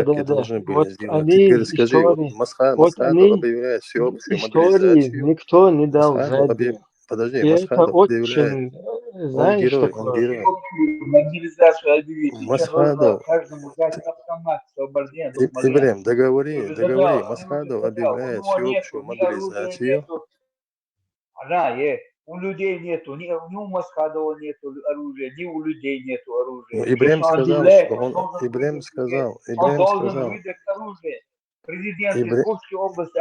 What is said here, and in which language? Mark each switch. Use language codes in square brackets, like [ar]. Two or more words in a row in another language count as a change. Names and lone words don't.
[ru] так и должны были вот сделать. Они Теперь скажи, Масхадов объявляет всеобщую мобилизацию. Никто не дал заднюю. Подожди, И Масхадов это очень, знаешь, он герой. Мобилизацию объявить. Масхадов. Каждому дать автомат, освобождение. Ибрем, договори. Масхадов объявляет всеобщую мобилизацию. У людей нету, ни у Масхадова нету оружия, ни у людей нету оружия. Ибрем сказал, Он должен выдать оружие. Президент Курской области.